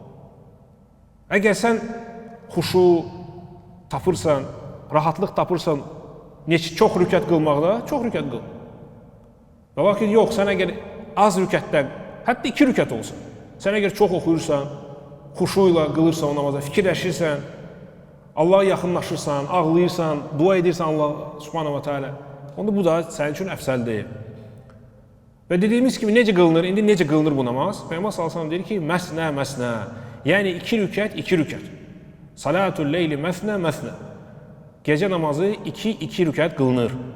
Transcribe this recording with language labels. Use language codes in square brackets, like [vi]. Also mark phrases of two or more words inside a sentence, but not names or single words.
[az] Əgər sən xuşu tapırsan, rahatlıq tapırsan, çox rükət qılmaqda, çox rükət qıl. Və lakin yox, sən əgər az rükətdən, hətta 2 rükət olsun, sən əgər çox oxuyursan, xuşu ilə qılırsan o namaza, fikirləşirsən, Allah'a yaxınlaşırsan, ağlayırsan, dua edirsən Allah [ar] سبحانه وتعالى, [az] onda bu da sənin üçün əfsəl deyil. Və dediyimiz kimi necə qılınır, indi necə qılınır bu namaz? Peyğəmbər [ar] صلى الله عليه وسلم [az] deyir ki, [ar] مثنى مثنى. [az] Yəni 2 rükət, 2 rükət. [ar] صلاة الليل مثنى مثنى. [az] Gecə namazı 2 rükət qılınır.